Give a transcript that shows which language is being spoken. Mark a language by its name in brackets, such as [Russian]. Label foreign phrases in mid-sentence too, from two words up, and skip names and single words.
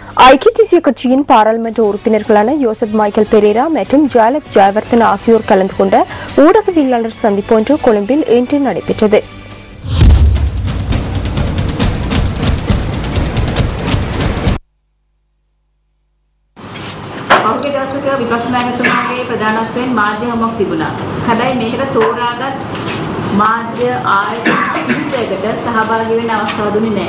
[Tamil] ஐக்கிய தேசிய கட்சியின் பாராளுமன்ற உறுப்பினர்களான யோசப் மைக்கேல் பெரேரா மற்றும் ஜாலப் ஜெயவர்தன ஆகியோர் கலந்து கொண்ட ஊடகவியலாளர் சந்திப்பு ஒன்று கொழும்பில் இன்று நடைபெற்றது. [Sinhala] මාධ්‍ය ආයතනයකට සහභාගී වෙන්න අවස්ථාව දුන්නේ නැහැ.